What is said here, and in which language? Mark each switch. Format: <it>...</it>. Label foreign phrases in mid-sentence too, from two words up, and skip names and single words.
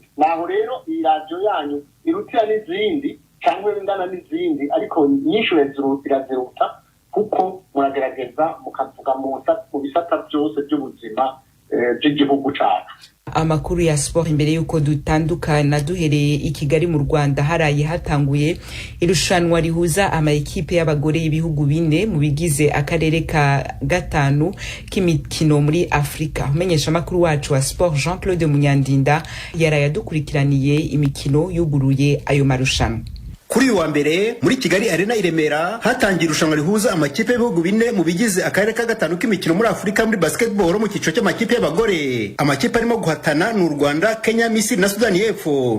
<rw>Naho rero iyi radiyo yanyu irutira n'izindi cyangwa ingana n'izindi ariko nyinshi iraziruta kuko muragerageza mukavuga mu bisata byose by'ubuzima by'igihugu cyacu.</rw> <rn>Amakuru ya sport imbere yuko dutandukana duhereye i Kigali mu Rwanda haraye hatanguye irushanwa rihuza ama ekipe y'abagore y'ibihugu bine mu bigize akarere ka gatanu k'imikino muri Afrika. Umenyesha makuru wacu wa sport Jean-Claude Munyandinda yaraye adukurikiraniye imikino yuguruye ayo marushanwa.</rn> <rw>Kuri uyu wa mbere muri Kigali Arena i Remera hatangiye irushanwa rihuza amakipe y'ibihugu bine mu bigize akarere ka gatanu k'imikino muri Afurika muri basketball mu cyiciro cy'amakipe y'abagore. Amakipe arimo guhatana ni u Rwanda, Kenya, Misiri na Sudani y'Epfo.</rw>